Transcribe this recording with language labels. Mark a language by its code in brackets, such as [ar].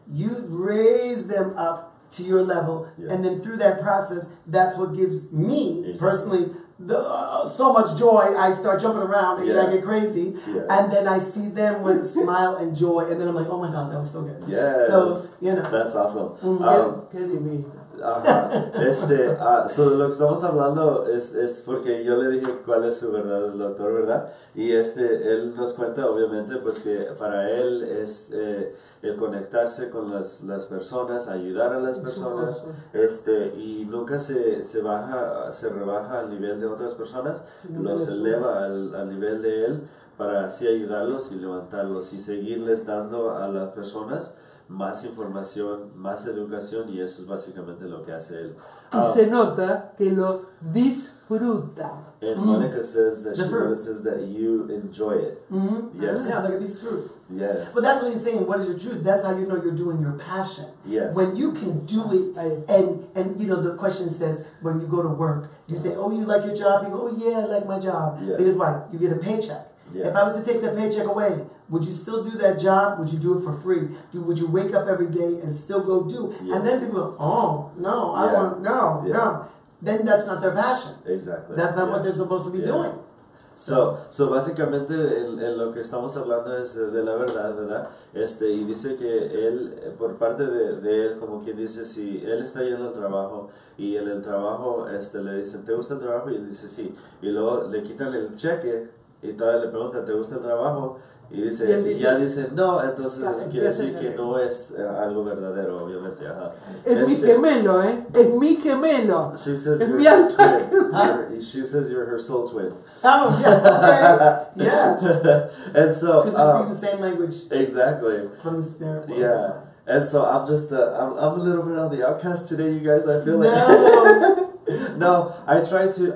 [en] You raise them up to your level, and then through that process, that's what gives me personally so much joy. I start jumping around and I get crazy, and then I see them with a smile and joy, and then I'm like, oh my God, that was so good. So that's awesome. [es] ¿Qué divino? [en] So [es] de lo que estamos hablando es porque yo le dije cuál es su verdad el doctor, ¿verdad? Y él nos cuenta obviamente pues que para él es el conectarse con las personas, ayudar a las personas, y nunca se rebaja al nivel de otras personas, los eleva al nivel de él para así ayudarlos y levantarlos y seguirles dando a las personas más información, más educación, y eso es básicamente lo que hace él. Y se nota que lo disfruta. [en] And Monica says that she notices that you enjoy it. Yes. Yeah, like a piece of fruit. Yes. But that's what he's saying. What is your truth? That's how you know you're doing your passion. Yes. When you can do it, and the question says, when you go to work, you say, oh, you like your job? You go, oh, yeah, I like my job. Because why? You get a paycheck. If I was to take the paycheck away, would you still do that job? Would you do it for free? Would you wake up every day and still go do? And then people go, oh, no, I want, no. Then that's not their passion. Exactly. That's not what they're supposed to be doing. So [es] básicamente en lo que estamos hablando es de la verdad, ¿verdad? Y dice que él, por parte de él, como quien dice, si él está yendo al trabajo y en el trabajo le dicen, ¿te gusta el trabajo? Y él dice, sí. Y luego le quitan el cheque y todavía le preguntan, ¿te gusta el trabajo? Y ya dice no, entonces eso quiere decir que no es algo verdadero, obviamente. Es mi gemelo, es mi gemelo. [en] She says [es] es [en] you're [es] mi [en] twin. She says you're her soul twin. Oh, yeah, okay. Yeah. And so because we speak the same language. Exactly. From the spirit world. Yeah. And so I'm just I'm a little bit on the outcast today, you guys. I feel like no, I try to.